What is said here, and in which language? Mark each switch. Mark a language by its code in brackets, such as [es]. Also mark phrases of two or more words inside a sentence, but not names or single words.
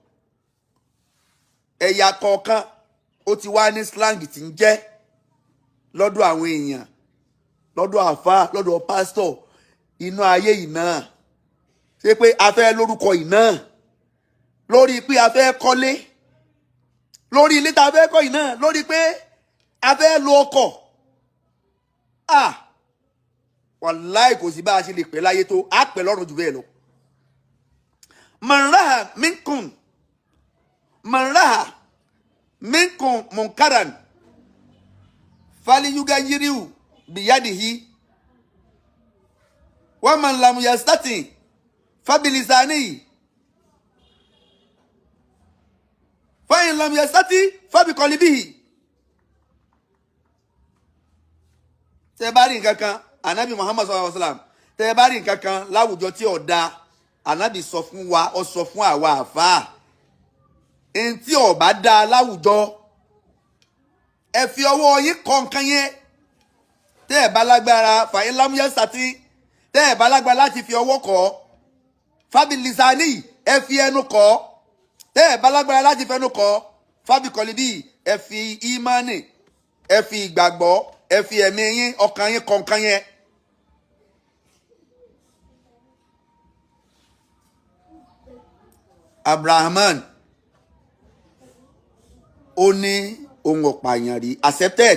[yo] ẹ̀yà kọ̀ọ̀kan ó ti wá ní slang tí ń jẹ́ lọ́dọ̀ àwọn èèyàn lọ́dọ̀ àfáà lọ́dọ̀ pásítọ̀ inú ayé iná ṣe pé a fẹ́ lórúkọ iná lórí pé a fẹ́ kọ́lé lórí ilé tá a fẹ́ kọ́ iná lórí pé a fẹ́ lo ọkọ̀ wàláì kò sí bá a ṣe lè pẹ́ láyé tó a pẹ́ lọ́rùn jù bẹ́ẹ̀ lọ. [ar] من رأى منكم منكرا فليغيره بيده ومن لم يستطع فبلسانه فإن لم يستطع فبقلبه. [yo] Tẹ́ bá rí nǹkan kan Ànábì Muhammad [ar] صلى الله عليه وسلم, [yo] tẹ́ bá rí nǹkan kan láwùjọ tí ó dá, Ànábì sọ fún wa, ó sọ fún àwa àfáà, en tí ó bá dá láwùjọ ẹ fi ọwọ́ yín kọ nǹkan yẹn. Tẹ́ bá lágbára [ar] فإن لم يستطع, [yo] tẹ́ bá lágbára láti fi ọwọ́ kọ fabilisani, ẹ fi ẹnu kọ. Tẹ́ bá lágbára láti fẹnu kọ fabiqalbi, ẹ fi ìmánì, ẹ fi ìgbàgbọ́, ẹ fi ẹ̀mí yín, ọkàn yín kọ nǹkan yẹn. Abrahaman ó ní ohun ọ̀pààyàn rí, accepted.